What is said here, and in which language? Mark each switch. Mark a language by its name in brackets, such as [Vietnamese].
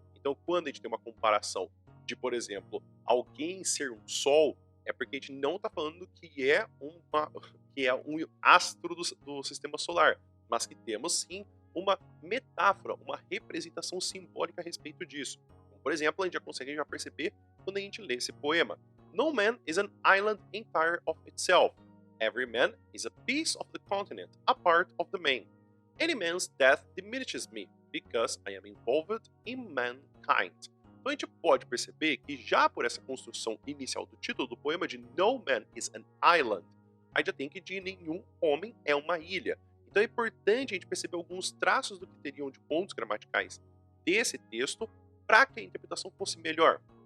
[Portuguese] Então, quando a gente tem uma comparação de, por exemplo, alguém ser um sol, é porque a gente não está falando que é um astro do sistema solar, mas que temos sim uma metáfora, uma representação simbólica a respeito disso. Então, por exemplo, a gente já consegue já perceber quando a gente lê esse poema. [English] No man is an island entire of itself. Every man is a piece of the continent, a part of the main. Any man's death diminishes me, because I am involved in mankind. [Portuguese] Então a gente pode perceber que já por essa construção inicial do título do poema de [English] No man is an island, [Portuguese] a gente já tem que de nenhum homem é uma ilha. Então é importante a gente perceber alguns traços do que teriam de pontos gramaticais desse texto para que a interpretação fosse melhor.